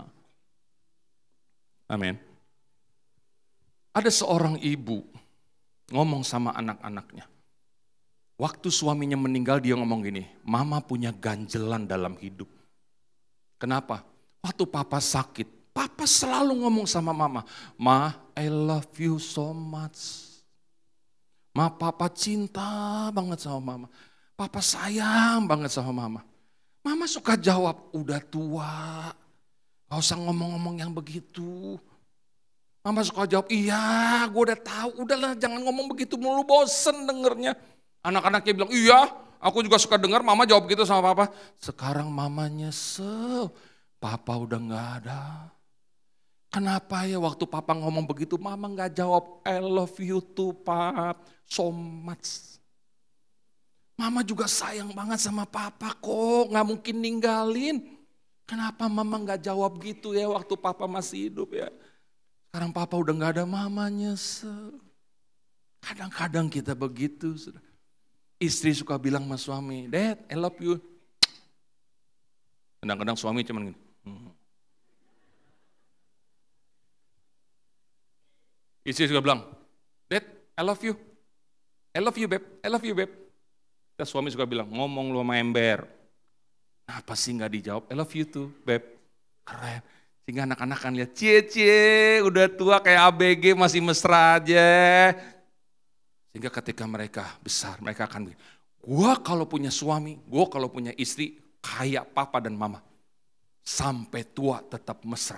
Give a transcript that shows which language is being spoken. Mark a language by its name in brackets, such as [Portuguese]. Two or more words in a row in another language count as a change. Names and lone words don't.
[Indonesian] Amin. Ada seorang ibu ngomong sama anak-anaknya. Waktu suaminya meninggal dia ngomong gini, mama punya ganjelan dalam hidup. Kenapa? Waktu papa sakit, papa selalu ngomong sama mama, Ma, [English] I love you so much. [Indonesian] Ma, papa cinta banget sama mama. Papa sayang banget sama mama. Mama suka jawab, udah tua, gak usah ngomong-ngomong yang begitu. Mama suka jawab, iya gue udah tahu, udahlah jangan ngomong begitu mulu, bosen dengernya. Anak-anaknya bilang, iya aku juga suka dengar mama jawab gitu sama papa. Sekarang mama nyesel, papa udah gak ada. Kenapa ya waktu papa ngomong begitu mama gak jawab, [English] I love you too pap, so much. [Indonesian] Mama juga sayang banget sama papa kok, gak mungkin ninggalin. Kenapa mama gak jawab gitu ya waktu papa masih hidup ya. Sekarang papa udah gak ada, mama nyesel. Kadang-kadang kita begitu. Istri suka bilang sama suami, [English] Dad, I love you. [Indonesian] Kadang-kadang suami cuman gini. Istri suka bilang, [English] Dad, I love you. I love you, babe. I love you, babe. [Indonesian] Dan suami suka bilang, ngomong lu sama ember. Kenapa sih gak dijawab, [English] I love you too, babe. [Indonesian] Keren. Sehingga anak-anak kan lihat, cie, udah tua kayak ABG masih mesra aja. Sehingga ketika mereka besar, mereka akan bilang, gue kalau punya suami, gue kalau punya istri, kayak papa dan mama. Sampai tua tetap mesra.